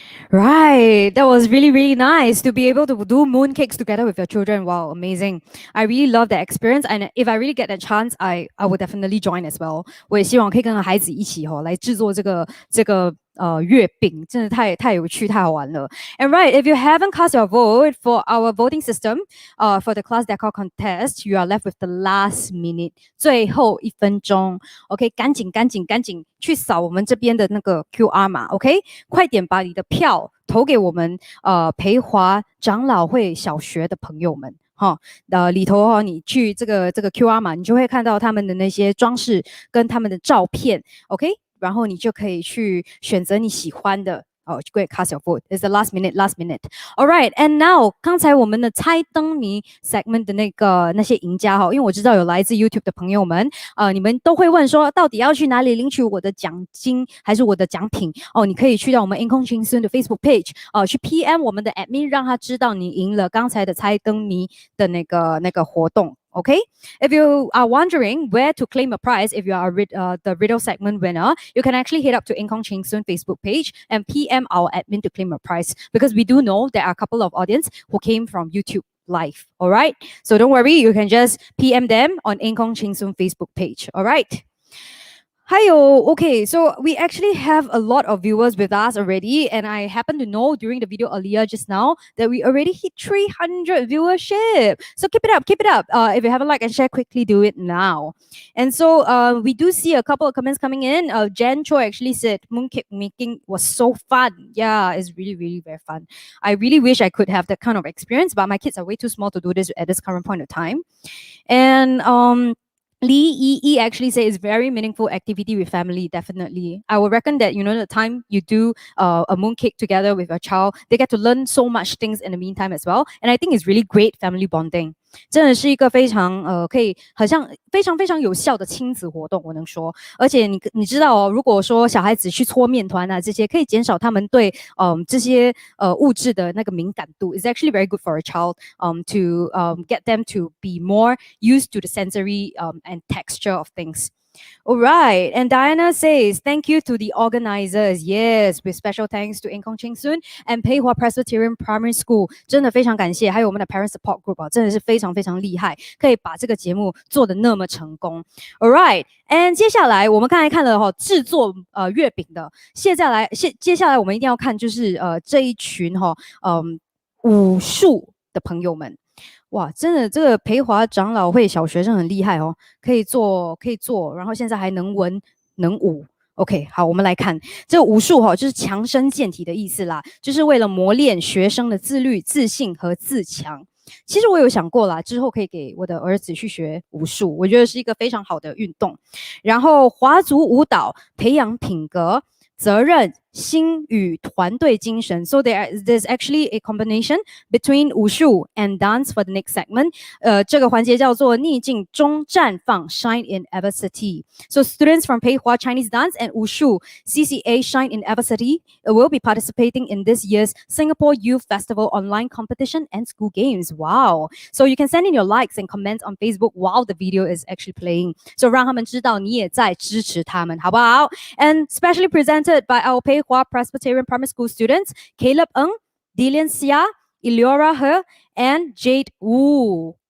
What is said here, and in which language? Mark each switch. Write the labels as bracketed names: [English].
[English] Right, that was really, really nice to be able to do mooncakes together with your children. Wow, amazing. I really love that experience. And if I really get a chance, I would definitely join as well. [Chinese] 我也希望可以跟孩子一起来制作这个月饼，真的太有趣，太好玩了。 [English] And right, if you haven't cast your vote for our voting system, for the class decor contest, you are left with the last minute, [Chinese] 最后1分钟。 OK， 赶紧去扫我们这边的那个 QR 码。 OK， 快点把你的票投给我们培华长老会小学的朋友们。里头你去这个 QR 码，你就会看到他们的那些装饰跟他们的照片。OK。然后你就可以去选择你喜欢的。 [English] Oh, go ahead, cast your vote. It's the last minute. All right, and now [Chinese] 刚才我们的猜灯谜 segment 的那些赢家哈，因为我知道有来自 YouTube 的朋友们，你们都会问说，到底要去哪里领取我的奖金还是我的奖品？哦，你可以去到我们 Income Cheng Soon 的 Facebook page，去 PM 我们的 admin， 让他知道你赢了刚才的猜灯谜的那个活动。 [English] Okay, if you are wondering where to claim a prize, if you are the riddle segment winner, you can actually head up to Income Cheng Soon Facebook page and PM our admin to claim a prize, because we do know there are a couple of audience who came from YouTube live. All right, so don't worry, you can just PM them on Income Cheng Soon Facebook page. All right. Okay, so we actually have a lot of viewers with us already, and I happen to know during the video earlier just now that we already hit 300 viewership. So keep it up. If you haven't liked and share, quickly do it now. And so we do see a couple of comments coming in. Jen Chua actually said mooncake making was so fun. Yeah, it's really, really very fun. I really wish I could have that kind of experience, but my kids are way too small to do this at this current point of time. And Lee Yi actually say it's very meaningful activity with family, definitely. I would reckon that, the time you do a mooncake together with a child, they get to learn so much things in the meantime as well. And I think it's really great family bonding. [Chinese] 真的是一个非常可以好像非常非常有效的亲子活动，我能说。而且你知道哦，如果说小孩子去搓面团啊这些，可以减少他们对这些物质的那个敏感度。 [English] It's actually very good for a child to get them to be more used to the sensory and texture of things. All right, and Diana says, thank you to the organizers. Yes, with special thanks to Income Cheng Soon and Pei Hua Presbyterian Primary School. [Chinese] 真的非常感谢，还有我们的 Parent Support Group 啊，真的是非常非常厉害，可以把这个节目做得那么成功。 [English] All right, and [Chinese] 接下来我们刚才看了制作月饼的，接下来我们一定要看就是这一群武术的朋友们。哇，真的，这个培华长老会小学生很厉害哦，可以做，然后现在还能文能武。 OK， 好，我们来看这个武术就是强身健体的意思啦，就是为了磨练学生的自律、自信和自强。其实我有想过啦，之后可以给我的儿子去学武术，我觉得是一个非常好的运动。然后华族舞蹈培养品格、责任心与团队精神。 [English] So there's actually a combination between 武术 and dance for the next segment. [Chinese] 这个环节叫做逆境中绽放 Shine in Adversity. [English] So students from Pei Hua Chinese Dance and Wushu CCA Shine in Adversity will be participating in this year's Singapore Youth Festival online competition and school games. Wow! So you can send in your likes and comments on Facebook while the video is actually playing. [Chinese] So 让他们知道你也在支持他们，好不好？ [English] And specially presented by our Pei Hua Presbyterian Primary School students, Caleb Ng, Dilian Xia, Eliora He, and Jade Wu.